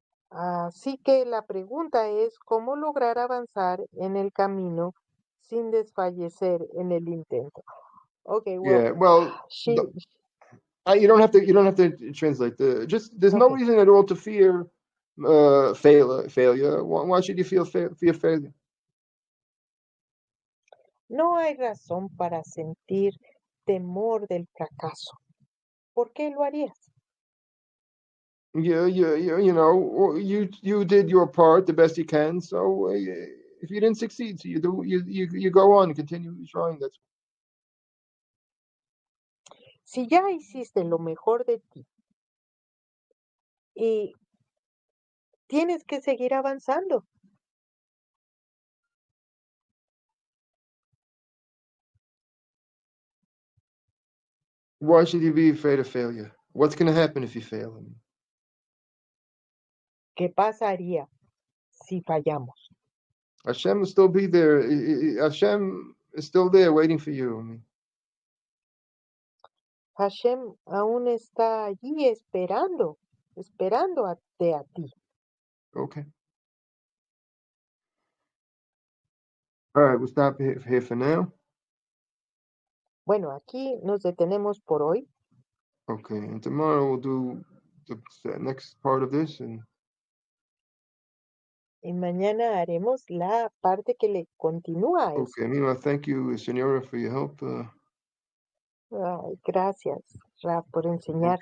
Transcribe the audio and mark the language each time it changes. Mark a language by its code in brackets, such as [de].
[es] Así que la pregunta es, ¿cómo lograr avanzar en el camino sin desfallecer en el intento? [en] Okay, well, Yeah. Well, you don't have to translate. There's no okay. reason at all to fear failure. Why should you fear failure? [es] No hay razón para sentir temor del fracaso. ¿Por qué lo harías? [en] Yeah, you did your part the best you can. So if you didn't succeed, so you go on and continue trying. That's [es] Si ya hiciste lo mejor de ti y tienes que seguir avanzando. [en] why should you be afraid of failure? What's going to happen if you fail? [es] ¿Qué pasaría si fallamos? [en] Hashem will still be there. Hashem is still there waiting for you. [es] Hashem aún está allí esperando a ti. [en] Okay. All right, we'll stop here for now. [es] Bueno, aquí nos detenemos por hoy. [en] Okay, and tomorrow we'll do the next part of this. [es] Y mañana haremos la parte que le continúa a esto. [en] Okay, Mima, thank you, Senora, for your help. [es] Gracias, Raf, por enseñarnos.